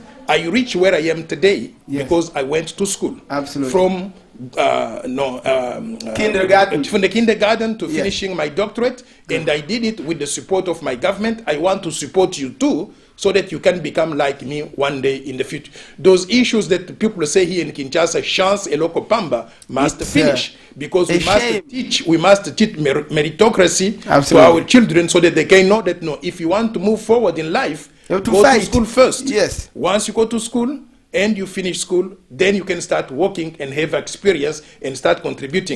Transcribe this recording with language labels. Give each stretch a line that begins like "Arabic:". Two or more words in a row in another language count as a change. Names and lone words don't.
English: I reached where I am today because I went to school. Absolutely. From kindergarten. From the kindergarten to finishing my doctorate, and I did it with the support of my government. I want to support you too, so that you can become like me one day in the future. Those issues that people say here in Kinshasa,
Lingala: chance eloko pamba,
English: must finish, because we must teach meritocracy to our children, so that they can know that if you want to move forward in life, go to school first. Yes. Once you go to school and you finish school, then you can start working and have experience and start contributing.